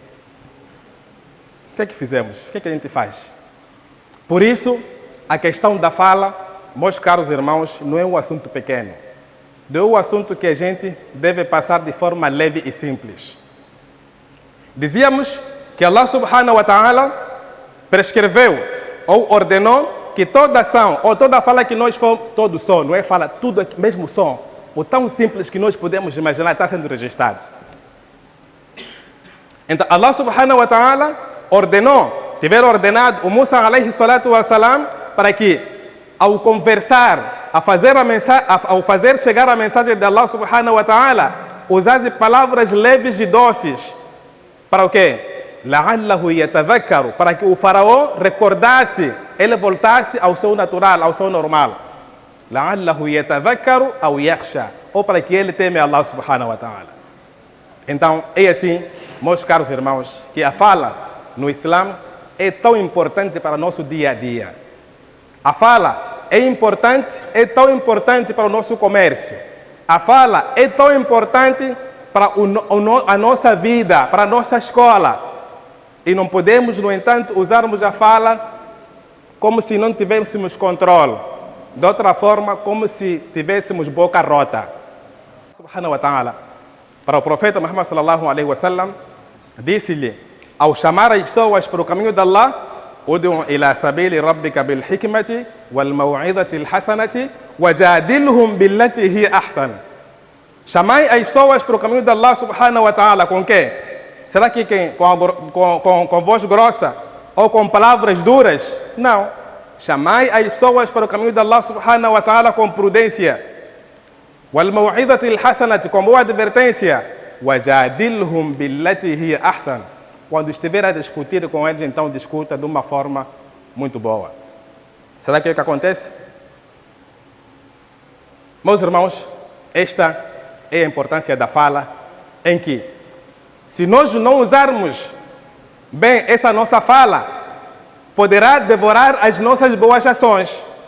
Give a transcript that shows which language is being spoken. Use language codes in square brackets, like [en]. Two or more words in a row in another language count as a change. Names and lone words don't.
[pt] O que é que fizemos? O que é que a gente faz? Por isso, a questão da fala, meus caros irmãos, não é um assunto pequeno. Não é um assunto que a gente deve passar de forma leve e simples. Dizíamos que Allah [ar] سبحانه وتعالى [pt] prescreveu ou ordenou que toda ação ou toda fala que nós fomos, todo som, não é fala, tudo mesmo som, o tão simples que nós podemos imaginar está sendo registrado. Então Allah [ar] سبحانه وتعالى [pt] tiver ordenado o Musa [ar] عليه الصلاة والسلام [pt] para que, ao conversar, ao fazer chegar a mensagem de Allah [ar] سبحانه وتعالى, [pt] usasse palavras leves e doces. Para o quê? [ar] لعله يتذكر, [pt] para que o faraó recordasse, ele voltasse ao seu natural, ao seu normal. [ar] لعله يتذكر أو يخشى, [pt] ou para que ele teme Allah [ar] سبحانه وتعالى. [pt] Então, é assim, meus caros irmãos, que a fala no Islã é tão importante para o nosso dia a dia. A fala é tão importante para o nosso comércio. A fala é tão importante para a nossa vida, para a nossa escola. E não podemos, no entanto, usarmos a fala como se não tivéssemos controle. De outra forma, como se tivéssemos boca rota. [ar] سبحانه وتعالى. [pt] Para o profeta Muhammad [ar] صلى الله عليه وسلم, [pt] Disse-lhe, ao chamar as pessoas para o caminho de Allah, [ar] ادع إلى سبيل ربك بالحكمة والموعظة الحسنة وجادلهم بالتي هي أحسن. [pt] Chamai as pessoas para o caminho de Allah [ar] سبحانه وتعالى [pt] com quê? Será que com voz grossa ou com palavras duras? Não. Chamai as pessoas para o caminho de Allah [ar] سبحانه وتعالى [pt] com prudência. [ar] والموعظة الحسنة, [pt] com boa advertência. [ar] وجادلهم بالتي هي أحسن. [pt] Quando estiver a discutir com eles, então discuta de uma forma muito boa. Será que é o que acontece? Meus irmãos, esta é a importância da fala, em que, se nós não usarmos bem essa nossa fala, poderá devorar as nossas boas ações.